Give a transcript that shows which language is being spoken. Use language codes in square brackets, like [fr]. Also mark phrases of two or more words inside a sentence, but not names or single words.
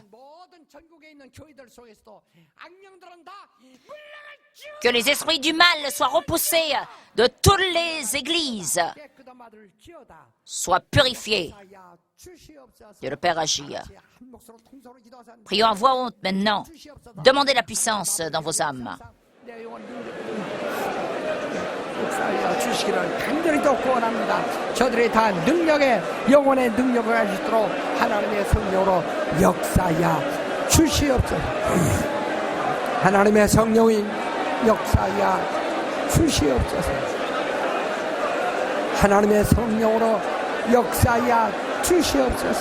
[fr] Que les esprits du mal soient repoussés de toutes les églises, soient purifiés. Dieu le Père agit. Prions à voix haute maintenant. Demandez la puissance dans vos âmes. [ko] 역사하여 주시기를 간절히 돕고 원합니다. 저들이 다 영혼의 능력을 가질 수 있도록 하나님의 성령으로 역사하여 주시옵소서. 하나님의 성령이 역사하여 주시옵소서. 하나님의 성령으로 역사하여 주시옵소서.